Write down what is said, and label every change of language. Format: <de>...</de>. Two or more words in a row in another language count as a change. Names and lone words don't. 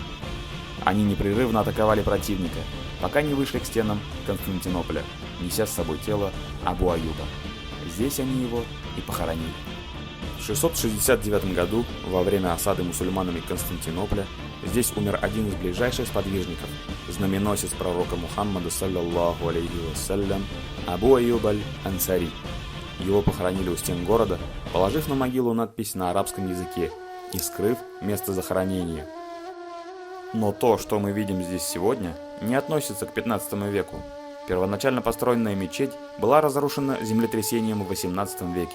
<ru>Они непрерывно атаковали противника, пока не вышли к стенам Константинополя, неся с собой тело Абу Аюба. Здесь они его и похоронили. В 669 году, во время осады мусульманами Константинополя, здесь умер один из ближайших сподвижников, знаменосец пророка Мухаммада,</ru> <ar>صلى الله عليه وسلم,</ar> <ru>Абу Аюб аль-Ансари. Его похоронили у стен города, положив на могилу надпись на арабском языке и скрыв место захоронения. Но то, что мы видим здесь сегодня, не относится к 15 веку. Первоначально построенная мечеть была разрушена землетрясением в 18 веке.</ru>